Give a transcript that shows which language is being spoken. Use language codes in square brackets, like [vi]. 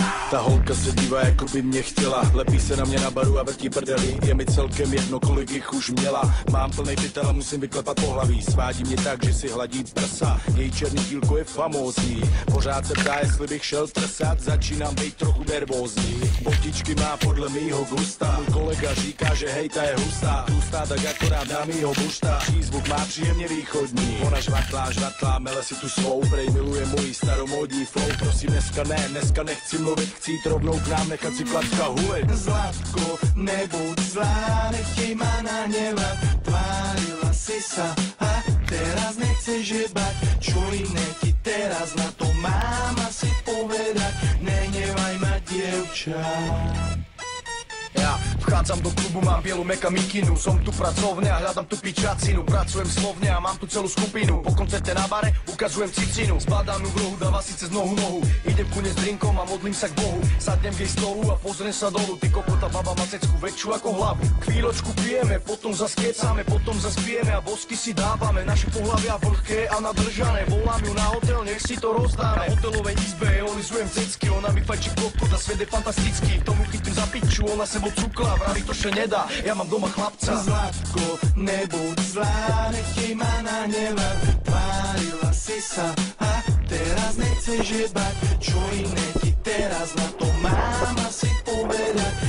[cs] Ta holka se dívá, jako by mě chtěla. Lepí se na mě na baru a vrtí prdeli. Je mi celkem jedno, kolik jich už měla. Mám plnej pytel a musím vyklepat pohlaví. Svádí mě tak, že si hladí prsa. Její černý dílko je famózní. Pořád se ptá, jestli bych šel trsat. Začínám být trochu nervózní. Botičky má podle mýho gusta. Můj kolega říká, že hej, ta je hustá. Tlustá tak akorát dá mýho bušta. Přízvuk má příjemně východní. Ona žvatlá, mele si tu svou. Prej miluje můj staromódní flow. Prosím, dneska nechci mluvit. Chci jít rovnou k nám, nechat si klacka hulit. [sk] Zlatko, nebuď zlá, nechtěj ma nahnevať. Tvárila si sa a teraz nechceš jebať. Čo iné ti teraz na to mám asi povedať. Nehnevaj ma, dievča. Ja vchádzam do klubu, mám bielu meka mikinu. Som tu pracovne a hľadám tu pičacinu. Pracujem slovne a mám tu celú skupinu. Po koncerte na bare ukazujem cicinu. Zbadám ju v rohu, dáva si cez nohu. Idem ku nej s drinkom a modlím sa k Bohu. Sadnem k jej stolu a pozriem sa dolu. Ty kokota, baba má cecku väčšiu ako hlavu. Chvíľočku pijeme, potom zas kecáme, potom zas pijeme a bosky si dávame. Naše pohlavia vlhké a nadržané. Volám ju na hotel, nech si to rozdáme. Na hotelovej izbe olizujem cecky. Ona mi fajčí kokot a svet je fantastický. Tomu chytím za piču, ona sebou cukla, vraví to, že nedá, ja mám doma chlapca. Zlatko, nebuď zlá, nechtěj ma nahnevať. Tvárila si sa a teraz nechceš jebať. Čo iné ti teraz na to mám asi povedať.